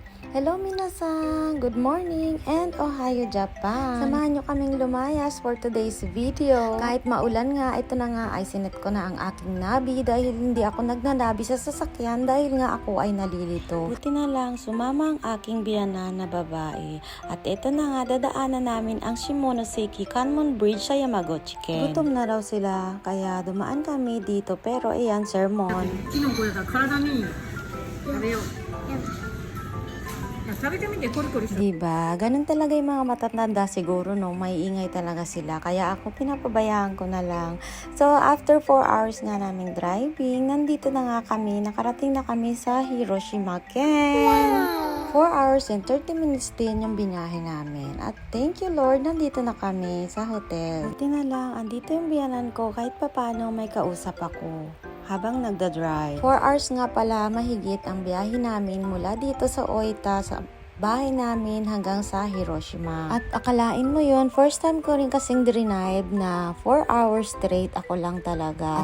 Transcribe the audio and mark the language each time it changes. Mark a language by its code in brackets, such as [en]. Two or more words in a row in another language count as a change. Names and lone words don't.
[en] Hello minasan! Good morning and Ohayo Japan! [tl] Samahan nyo kaming lumayas [en] for today's video. [tl] Kahit maulan nga, ito na nga ay sinet ko na ang aking nabi dahil hindi ako nagnanabi sa sasakyan dahil nga ako ay nalilito. Buti na lang sumama ang aking biyanan na babae. At ito na nga, dadaanan namin ang Shimonoseki Kanmon Bridge sa Yamaguchi-ken. Gutom na raw sila, kaya dumaan kami dito pero ayan, sermon. [ja] キノコだから体にいいよ食べよう食べてみてコリコリする [tl] Diba? Ganun talaga yung mga matatanda siguro, no? May ingay talaga sila. Kaya ako pinapabayaan ko na lang. So, [en] after 4 hours [tl] nga naming driving, nandito na nga kami. Nakarating na kami sa Hiroshima-ken. [en] 4 hours and 30 minutes [tl] din yung binahe namin. At thank you Lord, nandito na kami sa hotel. Buti na lang, andito yung biyanan ko kahit papano may kausap ako habang nagda-drive. 4 hours nga pala mahigit ang biyahe namin mula dito sa Oita, sa bahay namin hanggang sa Hiroshima. At akalain mo yun, [en] first time [tl] ko rin kasing drive na [en] 4 hours straight [tl] ako lang talaga.